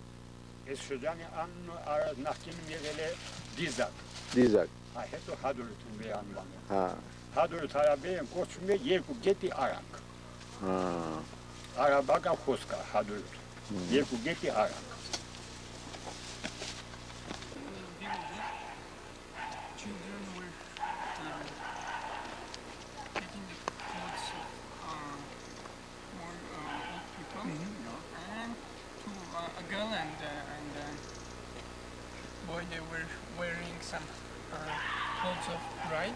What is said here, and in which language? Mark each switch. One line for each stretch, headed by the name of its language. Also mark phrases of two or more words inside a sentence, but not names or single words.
Armenian: Այս շրջանի անունը նախկինում եղել է Դիզակ։ Դիզակ։ Հա, հետո Հադրութում է անվանել։ Հա։ Հադրութ հարաբերեն կոչվում է երկու գետի արանք։ Հա։ Արաբական խոսք է Հադրութ։ Երկու գետի արանք։
English: Children were getting the clothes of more old people, and to a girl and boy, they were wearing some clothes of bride.